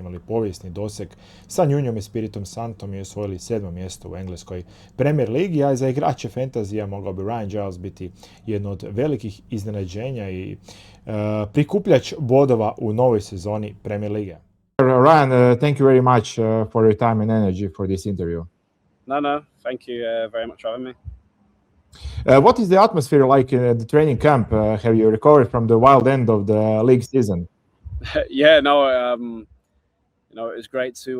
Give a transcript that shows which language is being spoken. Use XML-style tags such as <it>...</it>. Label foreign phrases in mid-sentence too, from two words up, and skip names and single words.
<hr>imali povijesni doseg sa Nunom Espiritom Santom i osvojili 7. mjesto u engleskoj Premier Ligi, a za igrače fantazija mogao bi Ryan Giles biti jedno od velikih iznenađenja i prikupljač bodova u novoj sezoni Premier Lige.</hr> <en>Ryan, thank you very much for your time and energy for this interview. No, thank you very much for having me. What is the atmosphere like at the training camp? Have you recovered from the wild end of the league season? Yeah, no, it was great to.</en>